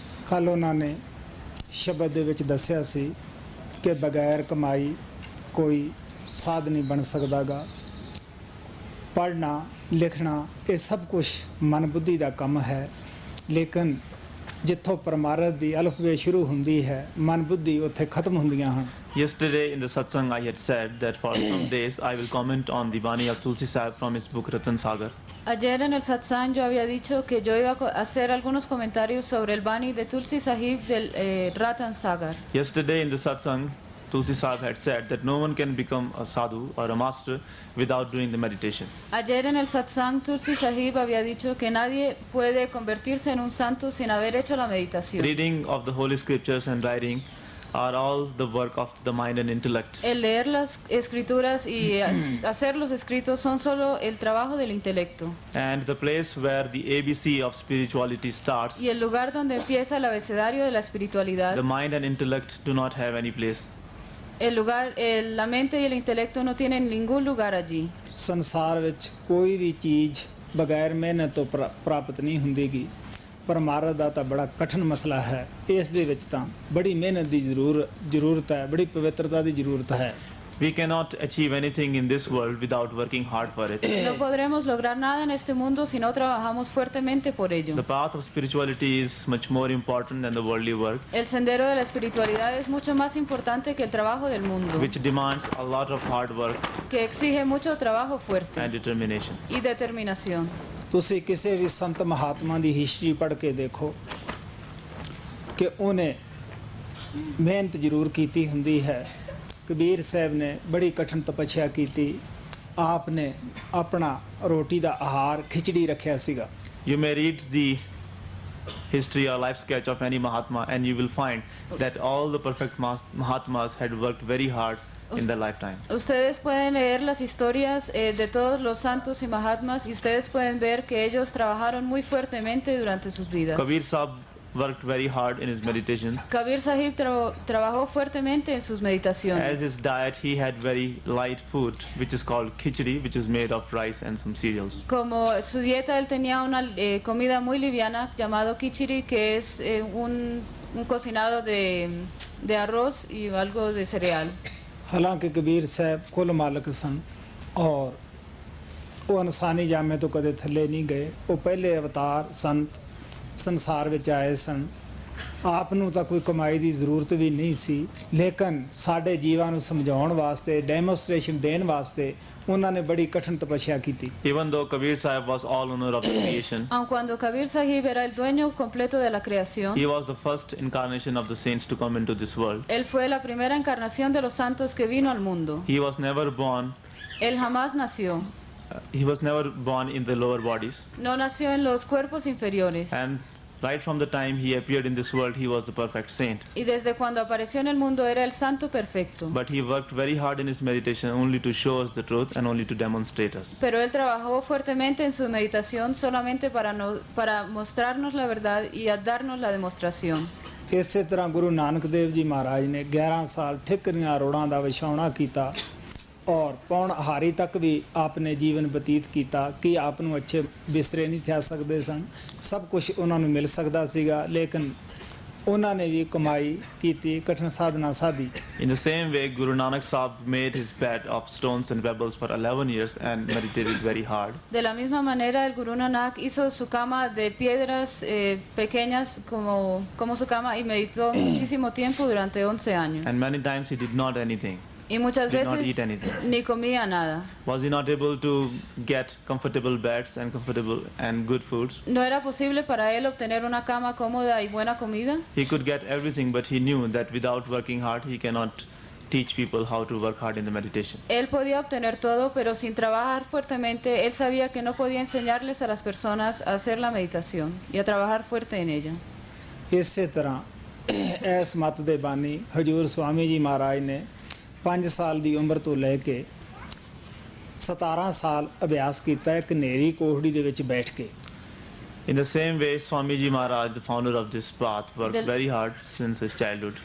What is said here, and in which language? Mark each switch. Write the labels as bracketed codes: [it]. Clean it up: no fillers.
[pa] ਕੱਲ ਉਹਨਾਂ ਨੇ ਸ਼ਬਦ ਦੇ ਵਿੱਚ ਦੱਸਿਆ ਸੀ ਕਿ ਬਗੈਰ ਕਮਾਈ ਕੋਈ ਸਾਧ ਨਹੀਂ ਬਣ ਸਕਦਾਗਾ। ਪੜ੍ਹਨਾ ਲਿਖਣਾ ਇਹ ਸਭ ਕੁਝ ਮਨ ਬੁੱਧੀ ਦਾ ਕੰਮ ਹੈ, ਲੇਕਿਨ ਜਿੱਥੋਂ ਪਰਮਾਰਥ ਦੀ ਅਲਫਬੇ ਸ਼ੁਰੂ ਹੁੰਦੀ ਹੈ ਮਨ ਬੁੱਧੀ ਉੱਥੇ ਖਤਮ ਹੁੰਦੀਆਂ ਹਨ। [en] Yesterday in the satsang I had said that for some days I will comment on the Bani of Tulsi Sahib from his book Ratan Sagar. [es] Ayer en el satsang yo había dicho que yo iba a hacer algunos comentarios sobre el Bani de Tulsi Sahib del Ratan Sagar. [en] Yesterday in the satsang Tulsi Sahib had said that no one can become a sadhu or a master without doing the meditation. [es] Ayer en el satsang Tulsi Sahib había dicho que nadie puede convertirse en un santo sin haber hecho la meditación. [en] Reading of the holy scriptures and writing are all the work of the mind and intellect. [es] El leer las escrituras y hacer los escritos son solo el trabajo del intelecto. [en] And the place where the ABC of spirituality starts, [es] Y el lugar donde empieza el abecedario de la espiritualidad, [en] the mind and intellect do not have any place. [es] la mente y el intelecto no tienen ningún lugar allí. [pa] ਸੰਸਾਰ ਵਿੱਚ ਕੋਈ ਵੀ ਚੀਜ਼ ਬਗੈਰ ਮਿਹਨਤ ਤੋਂ ਪ੍ਰਾਪਤ ਨਹੀਂ ਹੁੰਦੀਗੀ। ਪਰਮਾਰਥ ਦਾ ਤਾਂ ਬੜਾ ਕਠਿਨ ਮਸਲਾ ਹੈ, ਇਸ ਦੇ ਵਿੱਚ ਤਾਂ ਬੜੀ ਮਿਹਨਤ ਦੀ ਜ਼ਰੂਰਤ ਹੈ, ਬੜੀ ਪਵਿੱਤਰਤਾ ਦੀ ਜ਼ਰੂਰਤ ਹੈ। [en] We cannot achieve anything in this world without working hard for it. [es] No podremos lograr nada en este mundo si no trabajamos fuertemente por ello. [en] The path of spirituality is much more important than the worldly work, [es] El sendero de la espiritualidad es mucho más importante que el trabajo del mundo, [en] which demands a lot of hard work [es] que exige mucho trabajo fuerte [en] and determination. [es] y determinación. [pa] ਤੁਸੀਂ ਕਿਸੇ ਵੀ ਸੰਤ ਮਹਾਤਮਾ ਦੀ history ਪੜ੍ਹ ਕੇ ਦੇਖੋ ਕਿ ਉਹਨੇ ਮਿਹਨਤ ਜ਼ਰੂਰ ਕੀਤੀ ਹੁੰਦੀ ਹੈ। ਕਬੀਰ ਸਾਹਿਬ ਨੇ ਬੜੀ ਕਠਿਨ ਤਪੱਸਿਆ ਕੀਤੀ, ਆਪ ਨੇ ਆਪਣਾ ਰੋਟੀ ਦਾ ਆਹਾਰ ਖਿਚੜੀ ਰੱਖਿਆ ਸੀਗਾ। [en] You may read the history or life sketch of any Mahatma and you will find that all the perfect Mahatmas had worked very hard in their lifetime. [es] Ustedes pueden leer las historias de todos los santos y mahatmas y ustedes pueden ver que ellos trabajaron muy fuertemente durante sus vidas. [en] Kabir Sahib worked very hard in his meditation. [es] Kabir Sahib trabajó fuertemente en sus meditaciones. [en] As his diet, he had very light food, which is called khichdi, which is made of rice and some cereals. [es] Como su dieta, él tenía una comida muy liviana llamado kichiri, que es un cocinado de arroz y algo de cereal. [pa] ਹਾਲਾਂਕਿ ਕਬੀਰ ਸਾਹਿਬ ਕੁੱਲ ਮਾਲਕ ਸਨ ਔਰ ਉਹ ਇਨਸਾਨੀ ਜਾਮੇ ਤੋਂ ਕਦੇ ਥੱਲੇ ਨਹੀਂ ਗਏ। ਉਹ ਪਹਿਲੇ ਅਵਤਾਰ ਸੰਤ ਸੰਸਾਰ ਵਿੱਚ ਆਏ ਸਨ। ਆਪ ਨੂੰ ਤਾਂ ਕੋਈ ਕਮਾਈ ਦੀ ਜ਼ਰੂਰਤ ਵੀ ਨਹੀਂ ਸੀ, ਲੇਕਿਨ ਸਾਡੇ ਜੀਵਾਂ ਨੂੰ ਸਮਝਾਉਣ ਵਾਸਤੇ, ਡੈਮੋਸਟ੍ਰੇਸ਼ਨ ਦੇਣ ਵਾਸਤੇ ਉਹਨਾਂ ਨੇ ਬੜੀ ਕਠਿਨ ਤਪੱਸਿਆ ਕੀਤੀ। [en] Even though Kabir Sahib was all owner of the creation, [es] Aun cuando Kabir Sahib era el dueño completo de la creación, [en] he was the first incarnation of the saints to come into this world. [es] él fue la primera encarnación de los santos que vino al mundo. [en] He was never born. [es] Él jamás nació. [en] He was never born in the lower bodies. [es] No nació en los cuerpos inferiores. [en] And right from the time he appeared in this world, he was the perfect saint. [es] Y desde cuando apareció en el mundo era el santo perfecto. [en] But he worked very hard in his meditation only to show us the truth and only to demonstrate us. [es] Pero él trabajó fuertemente en su meditación solamente para mostrarnos la verdad y a darnos la demostración. [pa] ਇਸੇ ਤਰ੍ਹਾਂ ਗੁਰੂ ਨਾਨਕ ਦੇਵ ਜੀ ਮਹਾਰਾਜ ਨੇ 11 ਸਾਲ ਠਿਕਰੀਆਂ ਰੋੜਾਂ ਦਾ ਵਿਛਾਉਣਾ ਕੀਤਾ ਔਰ ਪੌਣ ਹਾਰੀ ਤੱਕ ਵੀ ਆਪਨੇ ਜੀਵਨ ਬਤੀਤ ਕੀਤਾ ਕਿ ਆਪ ਨੂੰ ਅੱਛੇ ਬਿਸਤਰੇ ਨਹੀਂ ਥਾ ਸਕਦੇ ਸਨ। ਸਭ ਕੁਝ ਉਹਨਾਂ ਨੂੰ ਮਿਲ ਸਕਦਾ ਸੀਗਾ, ਲੇਕਿਨ ਉਹਨਾਂ ਨੇ ਵੀ ਕਮਾਈ ਕੀਤੀ, ਕਠਿਨ ਸਾਧਨਾ ਸਾਧੀ। [en] In the same way, Guru Nanak Sahib made his bed of stones and pebbles for 11 years and meditated very hard. [es] De la misma manera, el Guru Nanak hizo su cama de piedras pequeñas como su cama y meditó muchísimo tiempo durante 11 años. [en] And many times he did not anything. [es] Y muchas [en] Did not [es] veces [en] eat anything. [es] ni comía nada. [en] Was he not able to get comfortable beds and comfortable and good foods? [es] No era posible para él obtener una cama cómoda y buena comida. [en] He could get everything, but he knew that without working hard, he cannot teach people how to work hard in the meditation. [es] Él podía obtener todo, pero sin trabajar fuertemente, él sabía que no podía enseñarles a las personas a hacer la meditación y a trabajar fuerte en ella. [pa] ਇਸੇ ਤਰ੍ਹਾਂ ਇਸ ਮਤ ਦੇ ਬਾਨੀ ਹਜੂਰ ਸਵਾਮੀ ਜੀ ਮਹਾਰਾਜ ਨੇ 5 ਸਾਲ ਦੀ ਉਮਰ ਤੋਂ ਲੈ ਕੇ 17 ਸਾਲ ਅਭਿਆਸ ਕੀਤਾ ਇੱਕ ਹਨੇਰੀ ਕੋਠੜੀ ਦੇ ਵਿੱਚ ਬੈਠ ਕੇ। [en] In the same way, Swamiji Maharaj, the founder of this path, worked very hard since his childhood.